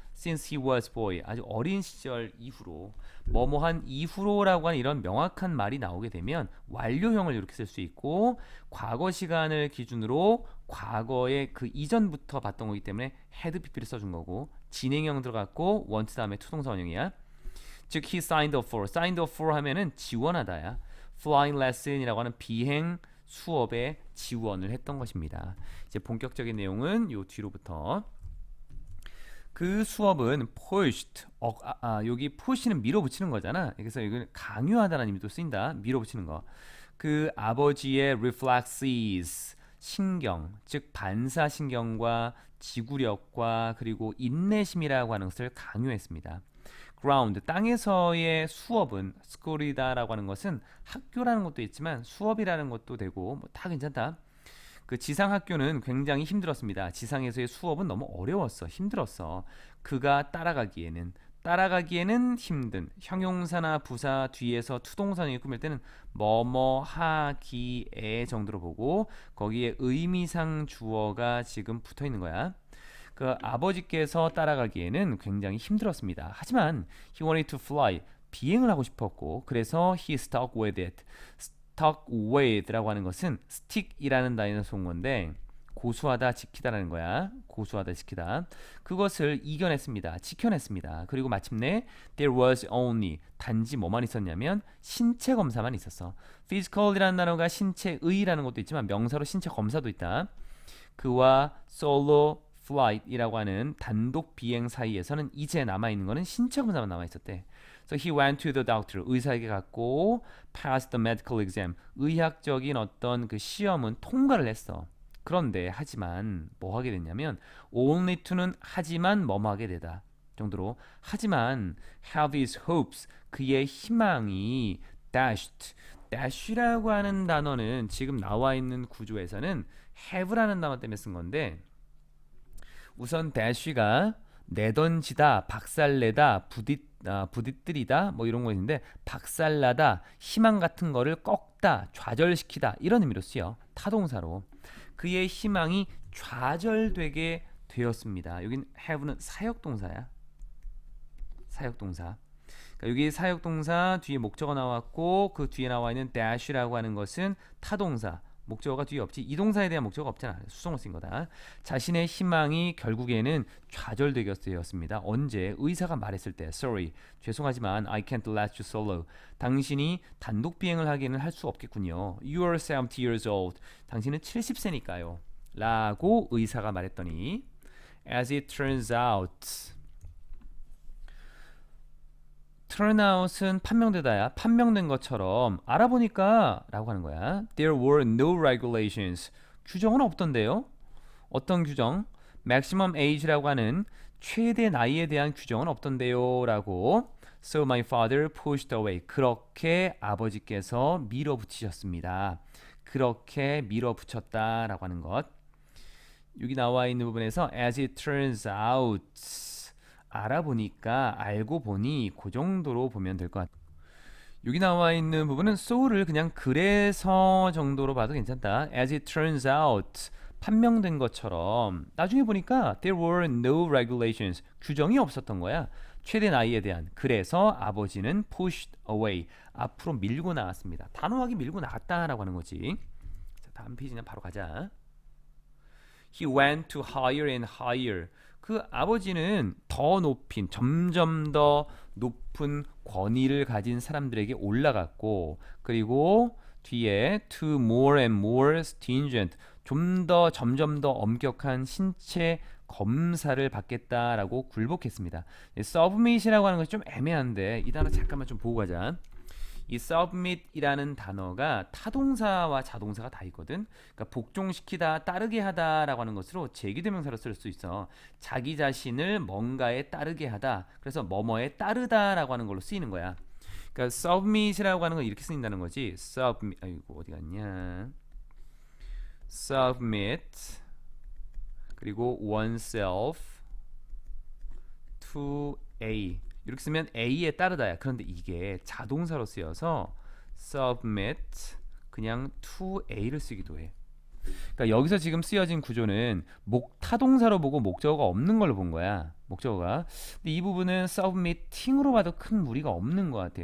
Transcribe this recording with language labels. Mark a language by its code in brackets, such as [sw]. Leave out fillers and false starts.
[en] Since he was boy, [ko] 아주 어린 시절 이후로, 뭐뭐한 이후로라고 하는 이런 명확한 말이 나오게 되면 완료형을 이렇게 쓸 수 있고, 과거 시간을 기준으로 과거의 그 이전부터 봤던 거기 때문에 had pp를 써준 거고, 진행형 들어갔고 want 다음에 투동사 원형이야. 즉 [en] he signed up for, signed up for [ko] 하면은 지원하다야. flying lesson이라고 하는 비행 수업에 지원을 했던 것입니다. 이제 본격적인 내용은 요 뒤로부터. 그 수업은 pushed, 여기 push는 밀어붙이는 거잖아. 그래서 이건 강요하다라는 의미도 쓰인다. 밀어붙이는 거. 그 아버지의 reflexes, 신경, 즉 반사신경과 지구력과 그리고 인내심이라고 하는 것을 강요했습니다. ground, 땅에서의 수업은 school이다라고 하는 것은 학교라는 것도 있지만 수업이라는 것도 되고 뭐 다 괜찮다. 그 지상 학교는 굉장히 힘들었습니다. 지상에서의 수업은 너무 어려웠어. 힘들었어. 그가 따라가기에는 힘든 형용사나 부사 뒤에서 투동사를 꾸밀 때는 뭐뭐 하기에 정도로 보고 거기에 의미상 주어가 지금 붙어 있는 거야. 그 아버지께서 따라가기에는 굉장히 힘들었습니다. 하지만 [en] he wanted to fly [ko] 비행을 하고 싶었고 그래서 [en] he stuck with it. [ko] stuck with라고 하는 것은 stick이라는 단어에서 온 건데 고수하다 지키다라는 거야. 고수하다 지키다. 그것을 이겨냈습니다. 지켜냈습니다. 그리고 마침내 [en] there was only [ko] 단지 뭐만 있었냐면 신체 검사만 있었어. physical이라는 단어가 신체의라는 것도 있지만 명사로 신체 검사도 있다. 그와 solo flight이라고 하는 단독 비행 사이에서는 이제 남아있는 거는 신체 검사만 남아있었대. [en] So he went to the doctor. [ko] 의사에게 갔고 [en] passed the medical exam. [ko] 의학적인 어떤 그 시험은 통과를 했어. 그런데 하지만 뭐 하게 됐냐면 only to는 하지만 뭐뭐 하게 되다 정도로 하지만 [en] have his hopes [ko] 그의 희망이 dashed. dash라고 하는 단어는 지금 나와 있는 구조에서는 have라는 단어 때문에 쓴 건데 우선 dash가 내던지다, 박살내다, 부딪뜨리다 뭐 이런 거 있는데 박살나다, 희망 같은 거를 꺾다, 좌절시키다 이런 의미로 쓰여. 타동사로. 그의 희망이 좌절되게 되었습니다. 여긴 have는 사역동사야. 사역동사. 그러니까 여기 사역동사 뒤에 목적어 나왔고 그 뒤에 나와 있는 dash라고 하는 것은 타동사. 목적어가 뒤에 없지. 이 동사에 대한 목적어가 없잖아. 수동을 쓴 거다. 자신의 희망이 결국에는 좌절되게 되었습니다. 언제? 의사가 말했을 때 [en] Sorry, [ko] 죄송하지만 [en] I can't let you solo. [ko] 당신이 단독 비행을 하기는 할 수 없겠군요. [en] You are 70 years old. [ko] 당신은 70세니까요. 라고 의사가 말했더니 [en] As it turns out [ko] turnout은 판명되다야. 판명된 것처럼 알아보니까 라고 하는 거야. [en] There were no regulations. [ko] 규정은 없던데요. 어떤 규정? maximum age라고 하는 최대 나이에 대한 규정은 없던데요. 라고 [en] So my father pushed away. [ko] 그렇게 아버지께서 밀어붙이셨습니다. 그렇게 밀어붙였다라고 하는 것. 여기 나와 있는 부분에서 [en] as it turns out [ko] 알아보니까 알고 보니 그 정도로 보면 될 것 같아요. 여기 나와 있는 부분은 so를 그냥 그래서 정도로 봐도 괜찮다. [en] As it turns out [ko] 판명된 것처럼 나중에 보니까 [en] there were no regulations [ko] 규정이 없었던 거야. 최대 나이에 대한. 그래서 아버지는 [en] pushed away [ko] 앞으로 밀고 나왔습니다. 단호하게 밀고 나갔다라고 하는 거지. 자, 다음 페이지는 바로 가자. [en] He went to higher and higher. [ko] 그 아버지는 더 높인 점점 더 높은 권위를 가진 사람들에게 올라갔고 그리고 뒤에 [en] to more and more stringent [ko] 좀 더 점점 더 엄격한 신체 검사를 받겠다라고 굴복했습니다. submit이라고 하는 것이 좀 애매한데 이 단어 잠깐만 좀 보고 가자. 이 submit이라는 단어가 타동사와 자동사가 다 있거든. 그러니까 복종시키다, 따르게 하다라고 하는 것으로 제기대명사로 쓸 수 있어. 자기 자신을 뭔가에 따르게 하다. 그래서 뭐뭐에 따르다라고 하는 걸로 쓰이는 거야. 그러니까 submit이라고 하는 건 이렇게 쓰인다는 거지. submit. 아이고 어디 갔냐? submit 그리고 oneself to A. 이렇게 쓰면 A에 따르다야. 그런데 이게 자동사로 쓰여서 submit 그냥 to A를 쓰기도 해. 그러니까 여기서 지금 쓰여진 구조는 타동사로 보고 목적어가 없는 걸로 본 거야. 목적어가. 근데 이 부분은 submitting으로 봐도 큰 무리가 없는 것 같아.